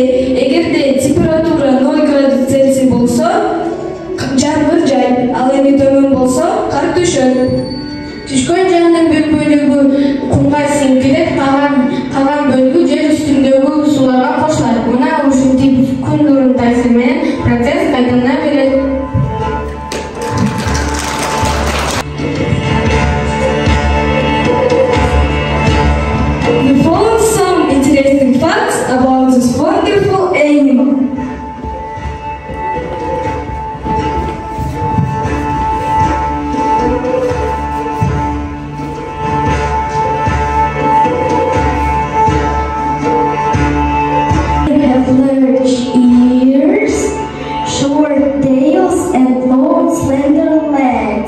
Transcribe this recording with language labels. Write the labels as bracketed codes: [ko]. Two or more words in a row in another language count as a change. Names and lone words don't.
[ky] Эгерде температура 0 градус Цельсий болсо, жаңбыр жайт. Ал эми төмөн болсо, кар түшөт. Түшкөн жаандын бир бөлүгү кумга сиңдирип, калган бөлүгү жер үстүндөгү сууларга кошулат. Мына ушинтип күн нурунун таасири менен процесс кайталана берет. [en] We found some interesting facts about this wonderful animal. They have large ears, short tails, and long, slender legs.